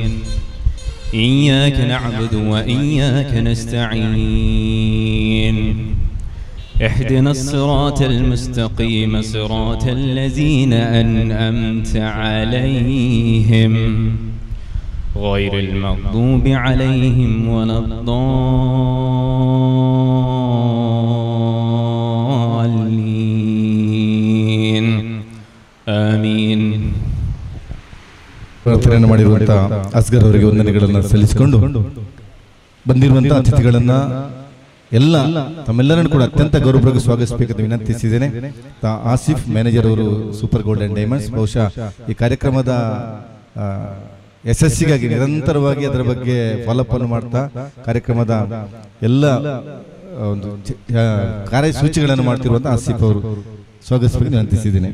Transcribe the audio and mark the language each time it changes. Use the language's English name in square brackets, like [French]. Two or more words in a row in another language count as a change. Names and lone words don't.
[Arabic] إياك نعبد و إياك نستعين اهدنا الصراط المستقيم صراط الذين أنعمت عليهم غير المغضوب عليهم ولا الضالين آمين. [Kannada] ಪ್ರಾರ್ಥನೆಯನ್ನು ಮಾಡಿರುವಂತಹ ಅಸ್ಗರ್ ಅವರಿಗೆ ವಂದನೆಗಳನ್ನು ಸಲ್ಲಿಸಿಕೊಂಡು ಬಂದಿರುವಂತಹ ಅತಿಥಿಗಳನ್ನ ತಮ್ಮೆಲ್ಲರನ್ನು ಕೂಡ ಅತ್ಯಂತ ಗೌರವವಾಗಿ ಸ್ವಾಗತಿಸಬೇಕೆಂದು ವಿನಂತಿಸಿದ್ದೇನೆ. ಆಸಿಫ್ ಮ್ಯಾನೇಜರ್ ಅವರು ಸೂಪರ್ ಗೋಲ್ಡನ್ ಡೈಮಂಡ್ಸ್ ಬಹುಶಃ ಈ ಕಾರ್ಯಕ್ರಮದ ಯಶಸ್ಸಿಗಾಗಿ ನಿರಂತರವಾಗಿ ಅದರ ಬಗ್ಗೆ ಫಾಲೋಅಪ್ ಅನ್ನು ಮಾಡ್ತಾ ಕಾರ್ಯಕ್ರಮದ ಎಲ್ಲ ಒಂದು ಕಾರ್ಯಸೂಚಿಗಳನ್ನು ಮಾಡ್ತಿರುವಂತಹ ಆಸಿಫ್ ಅವರು ಸ್ವಾಗತಿಸಬೇಕು ವಿನಂತಿಸಿದ್ದೇನೆ.